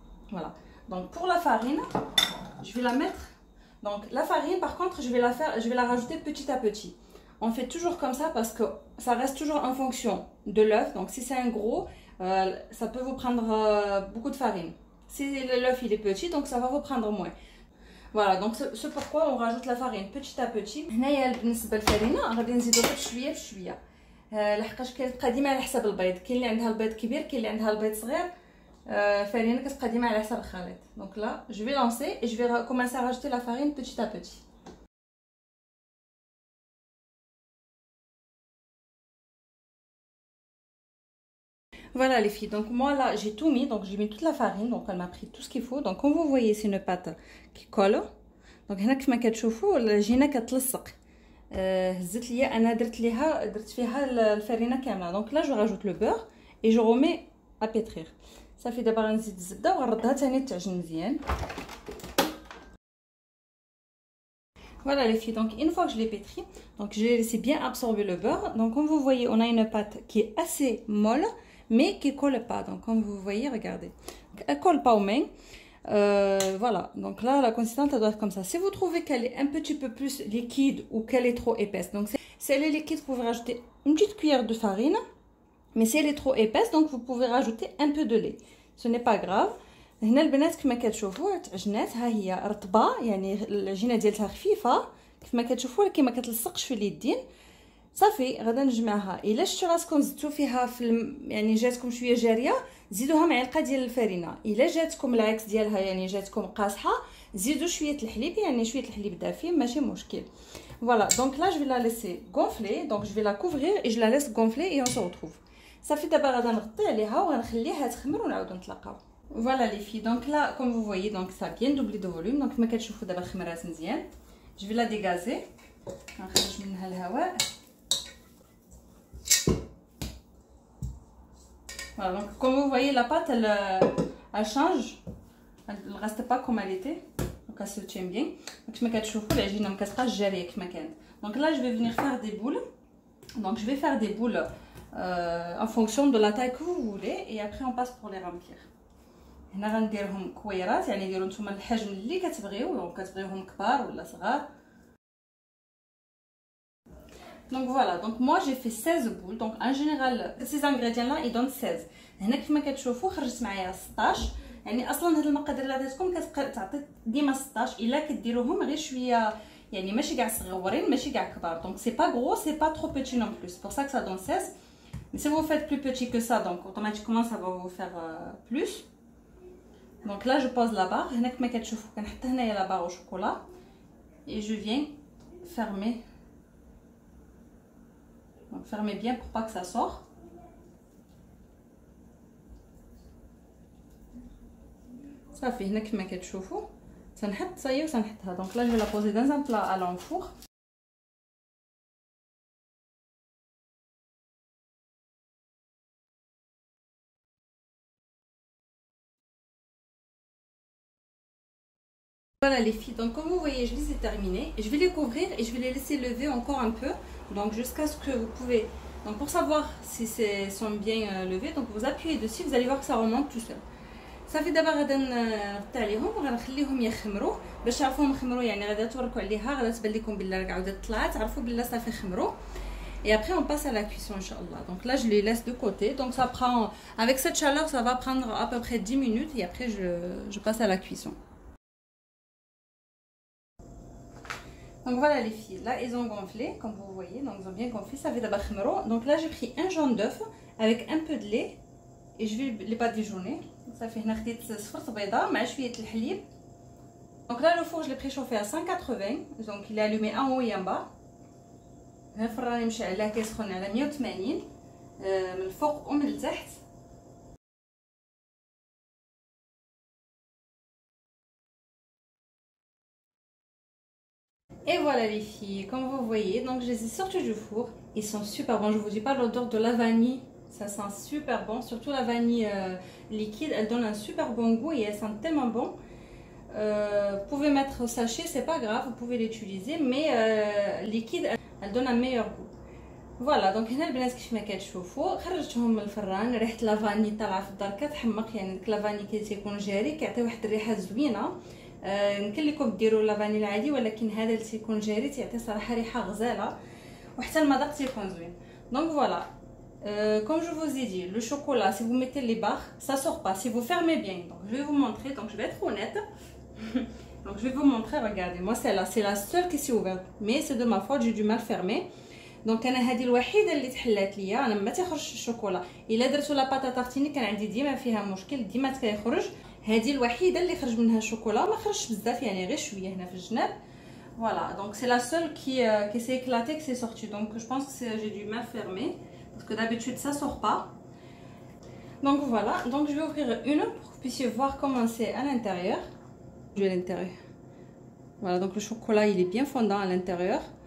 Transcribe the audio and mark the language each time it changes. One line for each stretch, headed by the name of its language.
French: Voilà, donc pour la farine je vais la mettre, donc la farine par contre je vais la rajouter petit à petit. On fait toujours comme ça parce que ça reste toujours en fonction de l'œuf. Donc si c'est un gros, ça peut vous prendre beaucoup de farine. Si l'œuf il est petit, donc ça va vous prendre moins. Voilà, donc c'est pourquoi on rajoute la farine petit à petit.
Arabic: هنايا بالنسبه للفرينه غادي نزيدو غير بشويه بشويه، لحقاش كتبقى ديما على حسب البيض. كاين اللي عندها البيض كبير، كاين اللي عندها البيض صغير، farine كتبقى ديما على حسب الخليط.
French: Donc là je vais lancer et je vais commencer à rajouter la farine petit à petit. Voilà les filles, donc moi là j'ai tout mis, donc j'ai mis toute la farine, donc elle m'a pris tout ce qu'il faut. Donc comme vous voyez c'est une pâte qui colle.
Arabic: Donc هنا كما كتشوفوا العجينه كتلصق. هزت ليا انا درت فيها الفرينه كامله.
French: Donc là je rajoute le beurre et je remets à pétrir.
Arabic: صافي دابا غنزيد الزبده وغنردها ثاني تعجن مزيان.
French: Voilà les filles, donc une fois que je l'ai pétri, donc j'ai laissé bien absorber le beurre. Donc comme vous voyez on a une pâte qui est assez molle mais qui colle pas. Donc comme vous voyez, regardez, elle colle pas aux mains. Voilà, donc là la consistance elle doit être comme ça. Si vous trouvez qu'elle est un petit peu plus liquide ou qu'elle est trop épaisse, donc si elle est liquide vous pouvez rajouter une petite cuillère de farine. Mais si elle est trop épaisse, donc vous pouvez rajouter un peu de lait. Ce n'est pas grave.
Arabic: هنا البنات كما كتشوفوا تعجنات، ها هي رطبه يعني العجينه ديالها خفيفه كما كتشوفوا، ولكن ما كتلصقش في اليدين. صافي غادا نجمعها. الا شفتوا راسكم زدتوا فيها يعني جاتكم شويه جاريه زيدوها معلقه ديال الفرينه. الا جاتكم العكس ديالها يعني جاتكم قاصحه زيدوا شويه الحليب، يعني شويه الحليب دافي ماشي مشكل.
French: Voilà, donc là je vais la laisser gonfler, donc je vais la couvrir et je la laisse gonfler et on se retrouve.
Arabic: صافي دابا غادا نغطي عليها وغنخليها تخمر ونعاودو نتلاقاو.
French: Voilà les filles, donc là comme vous voyez donc ça a bien doublé de volume, donc
Arabic: كما كتشوفوا دابا خمرات مزيان.
French: Je vais la dégazer.
Arabic: غنخرج منها الهواء.
French: Voilà, donc comme vous voyez la pâte elle change, elle ne reste pas comme elle était, donc elle se tient bien.
Arabic: Donc كما كتشوفوا العجينه ما كتبقاش جاريه كما كانت.
French: Donc là je vais venir faire des boules. Donc je vais faire des boules en fonction de la taille que vous voulez et après on passe pour les remplir.
Arabic: هنا غنديرهم كويرات، يعني ديروا نتوما الحجم اللي كتبغيو، دونك كتبغيوهم كبار ولا صغار.
French: Donc voilà, donc moi j'ai fait 16 boules. Donc en général ces ingrédients là ils donnent 16.
Arabic: هنا كيما كتشوفوا خرجت معايا 16. يعني اصلا هاد المقادير اللي عطيتكم كتعطي ديما 16 الا كديروهم غير شويه، يعني ماشي كاع صغورين ماشي كاع كبار.
French: Donc c'est pas gros, c'est pas trop petit non plus. C'est pour ça que ça donne 16. Mais si vous faites plus petit que ça, donc automatiquement ça va vous faire plus. Donc là je pose la barre.
Arabic: هنا كما كتشوفوا كنحط هنايا
French: لا barre au chocolat et je viens fermer. Donc fermez bien pour pas que ça sorte.
Arabic: صافي هنا كما كتشوفوا تنحط صايي وتنحطها.
French: دونك لا جو لا بوزي dans un plat à l'enfour. Voilà les filles, donc comme vous voyez je les ai terminées. Je vais les couvrir et je vais les laisser lever encore un peu, donc jusqu'à ce que vous pouvez. Donc pour savoir si sont bien levés, donc vous appuyez dessus, vous allez voir que ça remonte tout seul.
Arabic: صافي دابا غادا نغطي عليهم وغنخليهم يخمروا باش تعرفوهم خمروا، يعني غادا توركوا عليها غادا تبان لكم بلا راه عاودت طلعت، تعرفوا بلا صافي خمروا.
French: Et après on passe à la cuisson inchallah. Donc là je les laisse de côté, donc ça prend avec cette chaleur ça va prendre à peu près 10 minutes et après je passe à la cuisson. Donc voilà les filles, là ils ont gonflé comme vous voyez, donc ils ont bien gonflé, ça fait d'abord khmro. Donc là j'ai pris un jaune d'œuf avec un peu de lait et je vais les badigeonner. Ça fait
Arabic: هنا خديت صفرة بيضة مع شوية الحليب.
French: Donc là le four je l'ai préchauffé à 180, donc il est allumé en haut et en bas.
Arabic: هنا الفران مشعل كيسخن على 180 من الفوق ومن التحت.
French: Et voilà les filles, comme vous voyez, donc je les ai sortis du four. Ils sont super bons, je vous dis pas l'odeur de la vanille, ça sent super bon. Surtout la vanille liquide, elle donne un super bon goût et elle sent tellement bon. Vous pouvez mettre au sachet, c'est pas grave, vous pouvez l'utiliser, mais liquide, elle donne un meilleur goût. Voilà, donc
Arabic: هنا البنات كيف ما كتشوفوا خرجتهم من الفران. ريحه لافاني طالعه في الدار كتحمق، يعني داك لافاني كيكون جاري كيعطي واحد الريحه زوينه. يمكن لكم ديروا لافاني العادي، ولكن هذا اللي تيكون جاري تيعطي صراحه ريحه غزاله وحتى المذاق تيكون زوين.
French: Donc voilà, comme je vous ai dit, le chocolat, si vous mettez les barres, ça sort pas si vous fermez bien. Donc je vais vous montrer, donc je vais être honnête. Donc je vais vous montrer, regardez, moi celle-là c'est la seule qui s'est ouverte, mais c'est de ma faute, j'ai du mal fermer.
Arabic: دونك انا هذه الوحيده اللي تحلات ليا، انا ما تيخرجش الشوكولا. الا درتو لا باطا تارتيني كان عندي ديما فيها مشكل، ديما تيخرج. هذه الوحيده اللي خرج منها الشوكولا، ما خرجش بزاف يعني غير شويه هنا في الجناب.
French: Voilà, donc c'est la seule qui s'est éclatée, que c'est sorti. Donc je pense que j'ai dû mal fermer parce que d'habitude ça sort pas. Donc voilà, donc je vais ouvrir une pour que vous puissiez voir comment c'est à l'intérieur. À l'intérieur. Voilà, donc le chocolat il est bien fondant à l'intérieur.